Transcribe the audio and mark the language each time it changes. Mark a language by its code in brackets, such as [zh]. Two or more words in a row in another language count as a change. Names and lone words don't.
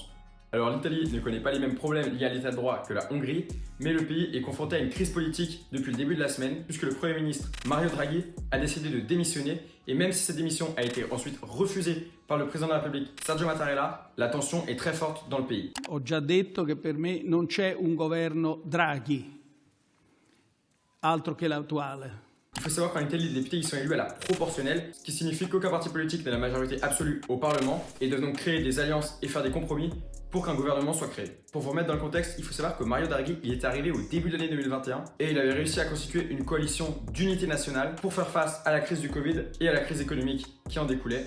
[fr] Alors l'Italie ne connaît pas les mêmes problèmes liés à l'état de droit que la Hongrie, mais le pays est confronté à une crise politique depuis le début de la semaine, puisque le Premier ministre Mario Draghi a décidé de démissionner, et même si cette démission a été ensuite refusée par le président de la République Sergio Mattarella, la tension est très forte dans le pays. [it] Ho già detto che per me non c'è un governo Draghi, altro che l'attuale. [fr] Il faut savoir qu'en Italie, les députés ils sont élus à la proportionnelle, ce qui signifie qu'aucun parti politique n'a la majorité absolue au Parlement et doivent donc créer des alliances et faire des compromis pour qu'un gouvernement soit créé. Pour vous remettre dans le contexte, il faut savoir que Mario Draghi il est arrivé au début de l'année 2021 et il avait réussi à constituer une coalition d'unité nationale pour faire face à la crise du Covid et à la crise économique qui en découlait.